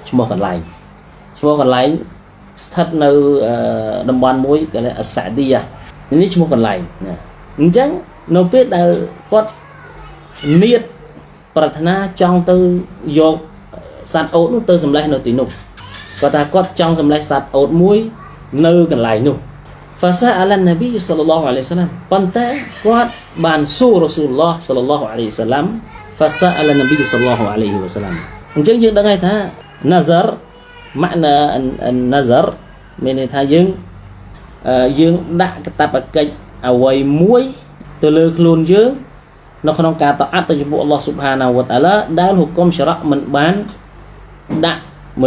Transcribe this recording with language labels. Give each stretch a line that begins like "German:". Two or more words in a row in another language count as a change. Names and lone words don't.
Khmer: ស្ថិតនៅតំបន់មួយគេហៅអសាឌីយ៉ានេះឈ្មោះកន្លែងណាអញ្ចឹងនៅពេលដែលគាត់នៀតប្រាថ្នាចង់ទៅយកសត្វអូតនោះទៅសម្លេះនៅទីនោះគាត់ថាគាត់ចង់សម្លេះសត្វអូតមួយនៅកន្លែងនោះ
Arabic: فسأل النبي صلى الله عليه وسلم
Khmer: ប៉ុន្តែគាត់បានសួររ៉ាស៊ូលឡោះ
Arabic: صلى الله عليه وسلم فسأل النبي صلى الله عليه وسلم
Khmer: អញ្ចឹងយើងដឹងហើយថា nazar ម៉ាក់ណា nazar មានន័យថាយើងដាក់កាតព្វ កិច្ចអ្វីមួយទៅលើខ្លួនយើងនៅក្នុងការតអាត់ទៅចំពោះ
Arabic: الله سبحانه وتعالى
Khmer: ដែលហុគមសារ៉ាមិនបានដាក់មក